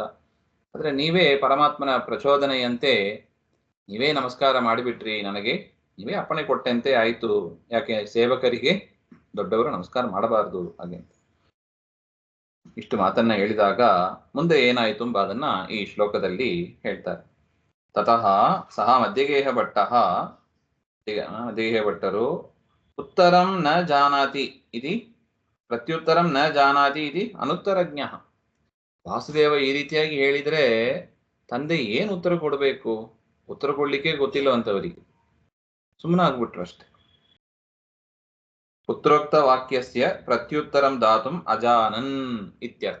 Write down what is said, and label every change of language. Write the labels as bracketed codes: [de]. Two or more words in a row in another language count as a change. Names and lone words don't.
[kn] ಆದ್ರೆ ನೀವೇ ಪರಮಾತ್ಮನ ಪ್ರಚೋದನೆಯಂತೆ ನೀವೇ ನಮಸ್ಕಾರ ಮಾಡಿಬಿಟ್ರಿ, ನನಗೆ ನೀವೇ ಅಪ್ಪಣೆ ಕೊಟ್ಟಂತೆ ಆಯ್ತು. ಯಾಕೆ ಸೇವಕರಿಗೆ ದೊಡ್ಡವರು ನಮಸ್ಕಾರ ಮಾಡಬಾರದು ಹಾಗೆ ಅಂತ ಇಷ್ಟು ಮಾತನ್ನ ಹೇಳಿದಾಗ ಮುಂದೆ ಏನಾಯ್ತು ಎಂಬ ಅದನ್ನ ಈ ಶ್ಲೋಕದಲ್ಲಿ ಹೇಳ್ತಾರೆ. [sa] ತತಃ ಸಹ ಮಧ್ಯಗೇಹ ಭಟ್ಟರು ಉತ್ತರಂ ನ ಜಾನಾತಿ ಇತಿ ಪ್ರತ್ಯುತ್ತರಂ ನ ಜಾನಾತಿ ಇತಿ ಅನುತ್ತರಜ್ಞ. [kn] ವಾಸುದೇವ ಈ ರೀತಿಯಾಗಿ ಹೇಳಿದ್ರೆ ತಂದೆ ಏನು ಉತ್ತರ ಕೊಡಬೇಕು? ಉತ್ತರ ಕೊಡ್ಲಿಕ್ಕೆ ಗೊತ್ತಿಲ್ಲ ಅಂತವರಿಗೆ, ಸುಮ್ಮನಾಗ್ಬಿಟ್ರು ಅಷ್ಟೆ. [sa] ಪುತ್ರೋಕ್ತ ವಾಕ್ಯಸ್ಯ ಪ್ರತ್ಯುತ್ತರಂ ದಾತುಂ ಅಜಾನನ್ ಇತ್ಯರ್ಥ.